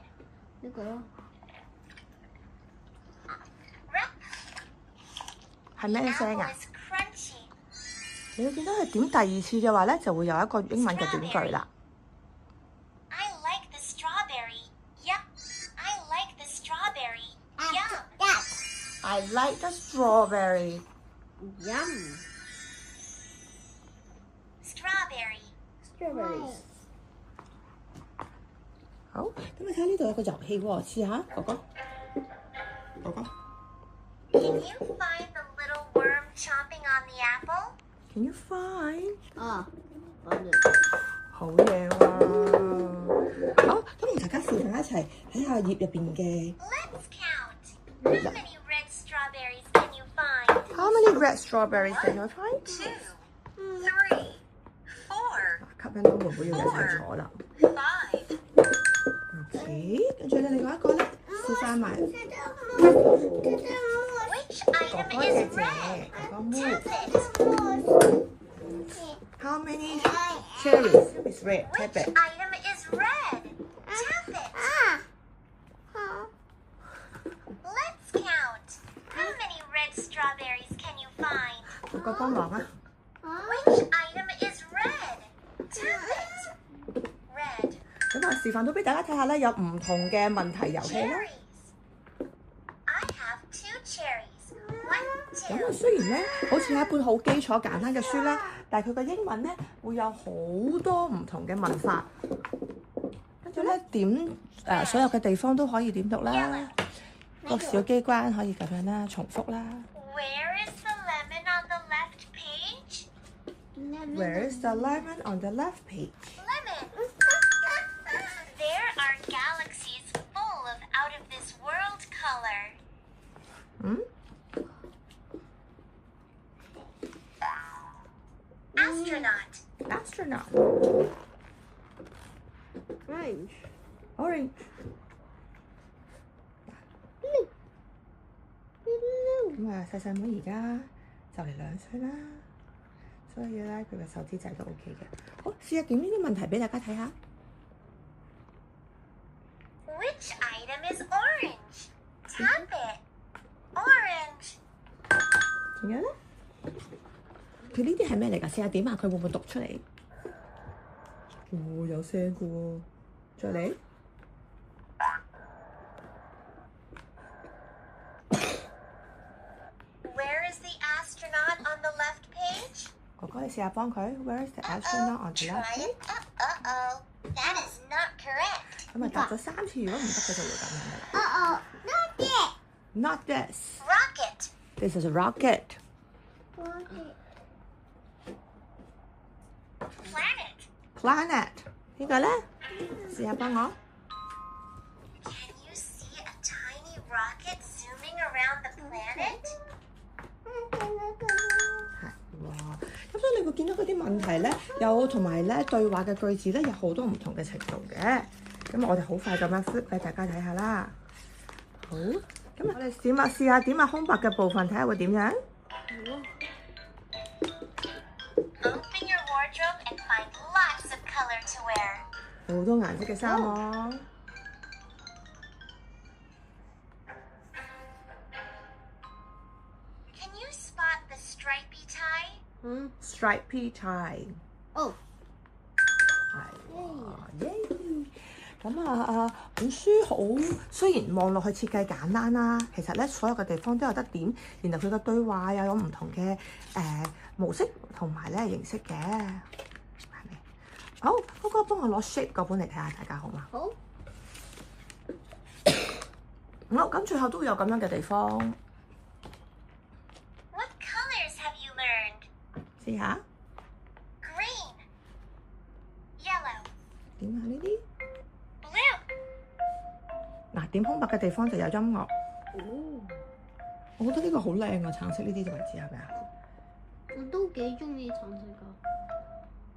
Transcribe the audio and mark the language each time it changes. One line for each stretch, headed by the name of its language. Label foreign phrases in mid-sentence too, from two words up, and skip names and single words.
Cantonese: 呢個咯。係咩聲啊？你會見到佢點第二次嘅話咧，就會有一個英文嘅短句啦。
English: I like the strawberry. Yum. Strawberries.
Cantonese: 好，咁你睇呢度有個遊戲喎，試下哥哥。
English: Can you find the little worm chomping on the apple? Can you find?
Cantonese: 好嘢喎！好，咁同大家試下一齊睇下頁入邊嘅。
English: Let's count. How many red strawberries can you find? How many red strawberries can you find? 2, 3, 4.
Cantonese: 吸引到妹妹要睇咗啦。 5. OK，跟住咧，另外一個咧，試翻埋。
English: Which
Cantonese: 哥
English: item
Cantonese: 哥
English: is
Cantonese: 姐姐，
English: red?
Cantonese: 哥哥妹。
English: Tap it. How many cherries is red? Which Tap it. item is red? Tap it. Let's count. How many red strawberries can you find?
Cantonese: 哥哥幫忙啊！
English: Which item is red? Tap it. Red.
Cantonese: 咁我示範到俾大家睇下咧，有唔同嘅問題遊戲啦。
English: Cherries. I have 2 cherries. 1,
Cantonese: 咁啊， 2. 雖然咧好似係一本好基礎簡單嘅書啦，但係佢嘅英文咧會有好多唔同嘅文法，跟住咧點所有嘅地方都可以點讀啦。個小機關可以咁樣啦，重複啦。
English: Where is the lemon on the left page? Where is the lemon on the left page? Lemon. There are galaxies full of out of this world color. 嗯 Astronaut. Orange。
Cantonese: 咁啊，細細妹而家就嚟2歲啦，所以咧佢嘅手指仔都 OK 嘅。好，試下點呢啲問題俾大家睇下。
English: Which item is orange? Tap it. Orange.
Cantonese: 仲有咧，佢呢啲係咩嚟㗎？試下點下佢會唔會讀出嚟？哦，有聲嘅喎，再嚟。
English: Where is the astronaut on the left page?
Cantonese: 哥哥，你試下幫佢。
English: Where is the astronaut on the Try left it. page？ That is not correct.
Cantonese: 咁啊，答咗3次，如果唔得佢就會咁樣㗎啦。
English: Not it. Not this. Rocket. This is a rocket.
Cantonese: planet 呢個咧，試下幫我。
English: Can you see a tiny rocket zooming around the planet?
Cantonese: 係哇，咁所以你會見到嗰啲問題咧，有同埋咧對話嘅句子咧，有好多唔同嘅程度嘅。咁我哋好快咁樣 flip 俾大家睇下啦。好，咁我哋試下點下空白嘅部分，睇下會點樣。
English: Open your wardrobe and find lots of color to wear.
Cantonese: 好多顏色嘅衫喎。
English: Can you spot the stripy tie? 嗯 stripy tie 哦
Cantonese: 係哇耶！咁本書好，雖然望落去設計簡單啦，其實咧所有嘅地方都有得點，然後佢嘅對話又有唔同嘅模式同埋咧形式嘅，係咪？好，嗰個幫我攞 shape 嗰本嚟睇下，大家好嗎？好好，咁最後都會有咁樣嘅地方，
English: What colors have you learned?
Cantonese: 試下
English: Green, yellow,
Cantonese: 點下呢啲。
English: blue,
Cantonese: 嗱，點空白嘅地方就有音樂。哦，我覺得呢個好靚啊，橙色呢啲位置係咪啊？我都幾中意橙色噶。